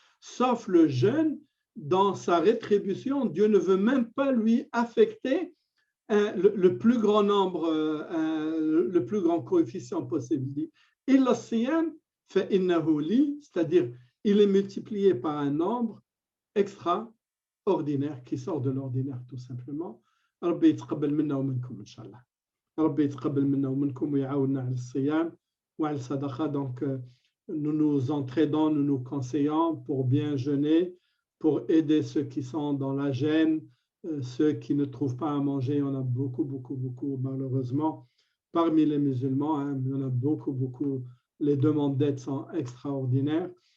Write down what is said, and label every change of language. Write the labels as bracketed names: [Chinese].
[French] Sauf le jeûne, dans sa rétribution, Dieu ne veut même pas lui affecter le plus grand nombre, le plus grand coefficient possible. [Arabic] Illa siyam fa innahu li, [French] c'est-à-dire il est multiplié par un nombre ordinaire, qui sort de l'ordinaire tout simplement. [Arabic] ربي يتقبل منا ومنكم إن شاء الله. ربي يتقبل منا ومنكم ويعاوننا على الصيام وعلى الصدقة. [French] Donc, nous nous entraidons, nous nous conseillons pour bien jeûner, pour aider ceux qui sont dans la gêne, ceux qui ne trouvent pas à manger. Il y en a beaucoup, malheureusement. Parmi les musulmans, hein, il y en a beaucoup. Les demandes d'aide sont extraordinaires.